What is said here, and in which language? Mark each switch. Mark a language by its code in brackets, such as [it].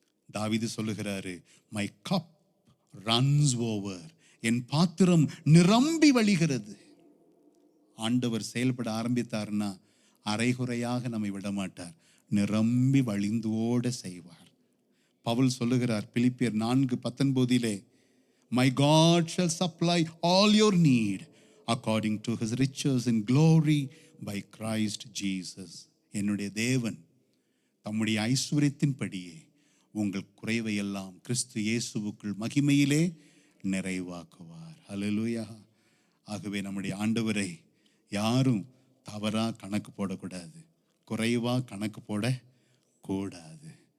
[ta] தாவீது சொல்லுகிறாரு, my cup runs over, என் பாத்திரம் நிரம்பி வழிகிறது. ஆண்டவர் செயல்பட ஆரம்பித்தார்னா அரைகுறையாக நம்மை விடமாட்டார், நிரம்பி வழிந்தோட செய்வார். பவுல் சொல்லுகிறார் பிலிப்பியர் 4:19, [en] my God shall supply all your need according to his riches in glory by Christ Jesus. [ta] என்னுடைய தேவன் தம்முடைய ஐஸ்வரியத்தின்படியே உங்கள் குறைவை எல்லாம் கிறிஸ்து இயேசுவுக்குள் மகிமையிலே நிறைவாக்குவார். ஹல்லேலூயா. ஆகவே நம்முடைய ஆண்டவரை யாரும் தவறா கணக்கு போடக்கூடாது, குறைவா கணக்கு போடக்கூடாது.